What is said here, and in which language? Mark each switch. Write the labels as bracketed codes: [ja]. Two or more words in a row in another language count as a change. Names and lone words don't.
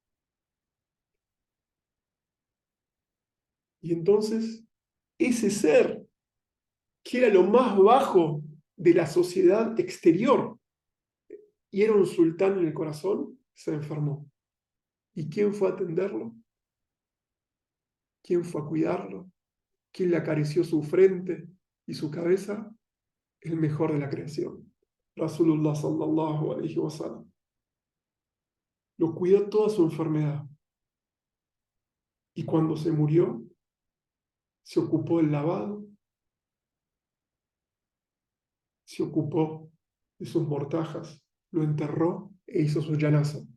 [es] Y entonces, ese ser, que era lo más bajo de la sociedad exterior, y era un sultán en el corazón, se enfermó. ¿Y quién fue a atenderlo? ¿Quién fue a cuidarlo? ¿Quién le acarició su frente y su cabeza? El mejor de la creación, [ar] رسول الله صلى الله عليه وسلم. [es] Lo cuidó toda su enfermedad. Y cuando se murió, se ocupó del lavado, se ocupó de sus mortajas, lo enterró e hizo su yanaza.